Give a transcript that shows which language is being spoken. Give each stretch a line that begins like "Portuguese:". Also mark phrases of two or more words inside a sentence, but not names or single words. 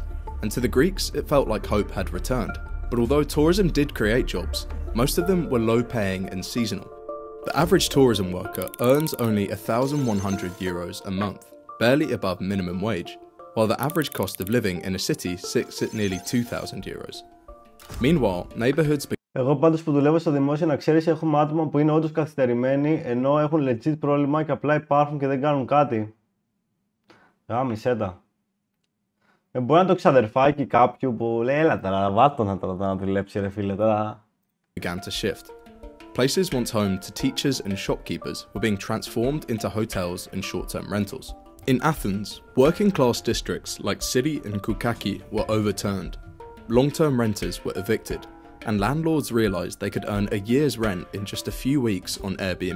English: And to the Greeks, it felt like hope had returned. But although tourism did create jobs, most of them were low-paying and seasonal. The average tourism worker earns only €1,100 a month, barely above minimum wage, while the average cost of living in a city sits at nearly €2,000. Meanwhile, neighborhoods...
Greek: Εγώ πάντως που δουλεύω στο δημόσιο, να ξέρεις, έχουμε άτομα που είναι όντως καθυστερημένοι, ενώ έχουν legit πρόβλημα και απλά υπάρχουν και δεν κάνουν κάτι. Μισέτα. Μπορεί να το ξαδερφάκι κάποιου που λέει έλα τώρα, βάτω να δουλέψει ρε φίλε τώρα.
English: Began to shift. Places once home to teachers and shopkeepers were being transformed into hotels and short-term rentals. In Athens, working-class districts like City and Koukaki were overturned. Long-term renters were evicted, and landlords realised they could earn a year's rent in just a few weeks on Airbnb.